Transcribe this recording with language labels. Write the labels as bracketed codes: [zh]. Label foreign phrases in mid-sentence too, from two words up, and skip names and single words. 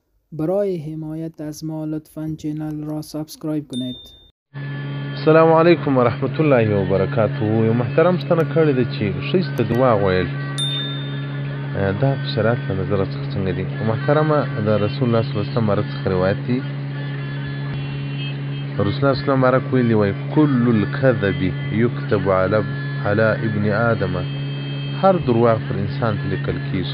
[fa] برای حمایت از ما لطفاً چینل را سابسکرایب کنید. [ar] السلام علیکم ورحمت الله وبرکاته. [ps] یو محترم ستنه کړې ده چې ښایسته دروغ ویل دا په شریعت له نظره څخه څنګه دي. محترمه د رسول الله [ar] صلی الله علیه وسلم [ps] باره څخه روایت دي. رسول الله [ar] صلی الله علیه وسلم [ps] باره ویلي وایي [ar] کل الکذب یکتب علی ابن آدم، [ps] هر دروغ پر انسان ته لیکل کېږي.